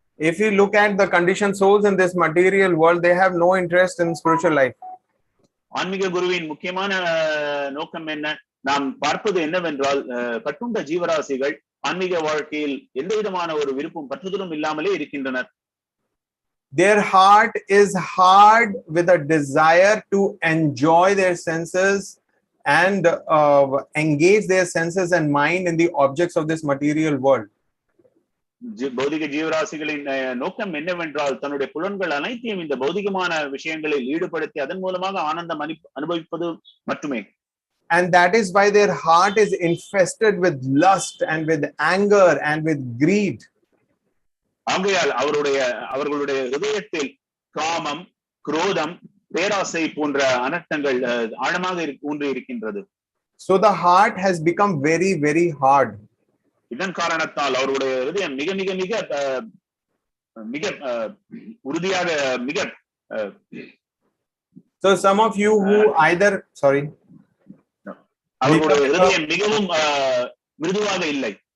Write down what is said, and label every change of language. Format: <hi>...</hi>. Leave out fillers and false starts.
<en>If you look at the conditioned souls in this material world, they have no interest in spiritual life.</en> <ta>ஆன்மீக குருவின் முக்கியமான நோக்கம் என்ன? நாம் பார்ப்பது என்னவென்றால் கட்டுண்ட ஜீவராசிகள் ஆன்மீக வாழ்க்கையில் எந்த விதமான ஒரு விருப்பம் பற்றுதலும் இல்லாமலே இருக்கின்றனர்.</ta> <en>Their heart is hard with a desire to enjoy their senses and engage their senses and mind in the objects of this material world.</en> <ta>பௌதிக ஜீவராசிகளின் நோக்கம் என்னவென்றால் தன்னுடைய புலன்கள் அனைத்தையும் இந்த பௌதிகமான விஷயங்களில் ஈடுபடுத்தி அதன் மூலமாக ஆனந்தம் அனுபவிப்பது மட்டுமே.</ta> <en>And that is why their heart is infested with lust and with anger and with greed.</en> <ta>ஆகையால் அவர்களுடைய ஹிருதயத்தில் காமம், குரோதம், பேராசை போன்ற அனர்த்தங்கள் ஆழமாக ஊன்றி இருக்கின்றது.</ta> <en>So the heart has become very, very hard.</en> <ta>இதன் காரணத்தால் அவருடைய ஹிருதயம் மிக மிக மிக மிக உறுதியாக மிக</ta> <en>So some of you who either</en> <ta>அவருடைய ஹிருதயம் மிகவும் மிருதுவாக இல்லை.</ta>